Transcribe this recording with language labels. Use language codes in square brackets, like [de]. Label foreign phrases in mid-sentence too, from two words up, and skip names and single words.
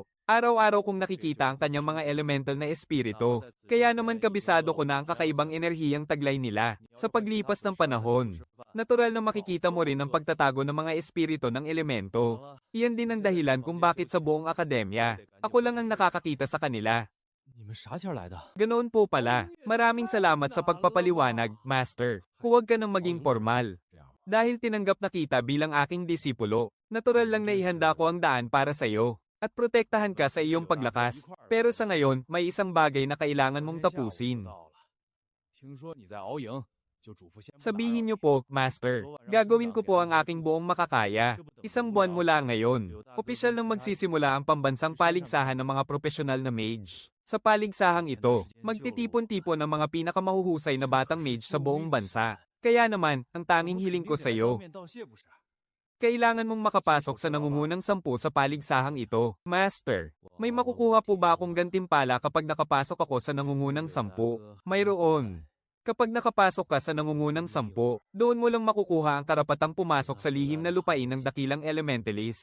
[tl] Araw-araw kong nakikita ang kanyang mga elemental na espiritu. Kaya naman kabisado ko na ang kakaibang enerhiyang taglay nila. Sa paglipas ng panahon, natural na makikita mo rin ang pagtatago ng mga espiritu ng elemento. Iyan din ang dahilan kung bakit sa buong akademya, ako lang ang nakakakita sa kanila. [zh] 你们啥前来的？ [tl] Ganoon po pala. Maraming salamat sa pagpapaliwanag, Master. Huwag ka nang maging formal. Dahil tinanggap na kita bilang aking disipulo, natural lang na ihanda ko ang daan para sa iyo. At protektahan ka sa iyong paglakas. Pero sa ngayon, may isang bagay na kailangan mong tapusin. [zh] 听说你在熬营，就嘱咐先不打扰 [tl] Sabihin niyo po, Master, gagawin ko po ang aking buong makakaya. Isang buwan mula ngayon, opisyal nang magsisimula ang pambansang paligsahan ng mga profesional na mage. Sa paligsahang ito, magtitipon-tipon ang mga pinakamahuhusay na batang mage sa buong bansa. Kaya naman, ang tanging hiling ko sa iyo, [zh] 面道谢不是？ [tl] kailangan mong makapasok sa nangungunang 10 sa paligsahang ito. Master, may makukuha po ba akong gantimpala kapag nakapasok ako sa nangungunang 10? Mayroon. Kapag nakapasok ka sa nangungunang 10, doon mo lang makukuha ang karapatang pumasok sa lihim na lupain ng dakilang elementalist.